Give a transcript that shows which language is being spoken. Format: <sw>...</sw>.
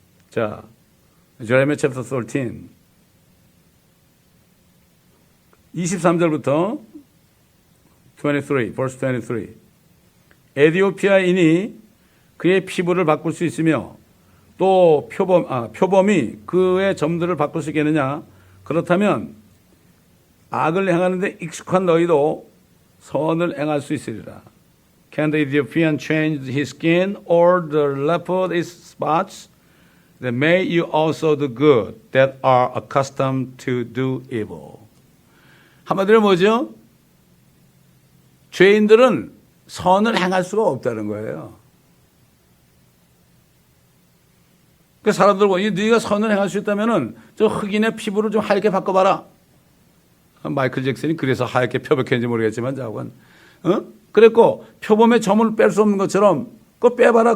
<ko>자, 예레미야 챕터 13 23절부터 23 verse 23 에디오피아인이 그의 피부를 바꿀 수 있으며 또 표범이 그의 점들을 바꿀 수 있겠느냐? 그렇다면 악을 행하는데 익숙한 너희도 선을 행할 수 있으리라.</ko> <en>Can the Ethiopian change his skin or the leopard its spots? Then may you also do good that are accustomed to do evil.</en> <ko>한마디로 뭐죠? 죄인들은 선을 행할 수가 없다는 거예요. 그 사람들과 네가 선을 행할 수 있다면은 저 흑인의 피부를 좀 하얗게 바꿔봐라. 마이클 잭슨이 그래서 하얗게 표백했는지 모르겠지만 자관. 그랬고 표범의 점을 뺄 수 없는 것처럼 그거 빼봐라.</ko>